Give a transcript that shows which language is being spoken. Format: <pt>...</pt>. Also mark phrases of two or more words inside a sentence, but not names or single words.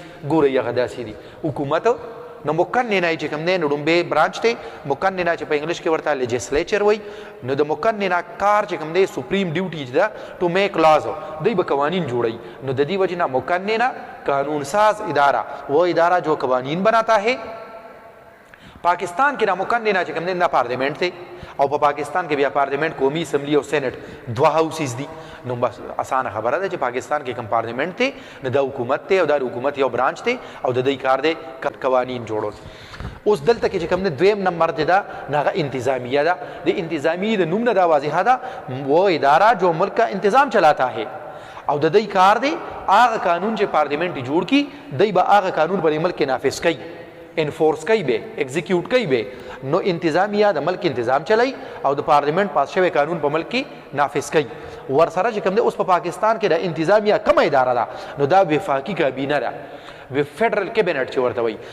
<ps>ګورئ هغه داسې دي. حکومت نو مقننه چې کوم دی نو لومبې برانچ دی، مقننه چې په انګلیش کې ورته لیجسلیچر وایي. نو د مقننه کار چې کوم دی</ps> <en>supreme duty</en> <ps>ده</ps> <en>to make laws,</en> <ps>دوی به قوانین جوړوي. نو د دې وجې نه مقننه قانون ساز اداره،</ps> <ur>وہ ادارہ جو قوانین بناتا ہے.</ur> <ps>پاکستان کې مقننه چې کوم دی نه پارلیمنٹ دی، او په پاکستان کې بیا پارلیمنٹ، قومي اسمبلی او سینټ 2 هاوسز دي. نو بس اسانه خبره ده چې پاکستان کې کوم پارلیمنٹ دی نو دا حکومت دی او دا حکومت یو برانچ دی او د دې کار دی قوانین جوړول. اوس دلته کې چې کوم دی دویم نمبر دی دا هغه انتظامیه ده. د انتظامی د نوم نه دا واضحه ده،</ps> <ur>وہ اداره جو ملک کا انتظام چلاتا ہے</ur> <ps>او د دې کار دی هغه قانون چې پارلیمنٹ جوړ کی دی به هغه قانون په ملک کې نافذ کوي، انفورس کوي به، ایگزیکیوټ کوي به. نو انتظامیه د ملک انتظام چلای او د پارلیمنٹ پاس شوی قانون په ملک کې نافذ کوي. ورسره چې کوم دی اوس په پاکستان کې د انتظامیه کومه اداره ده نو دا وفاقي کابینه ده،</ps> <en>federal cabinet</en> <ps>چې ورته وایي.</ps>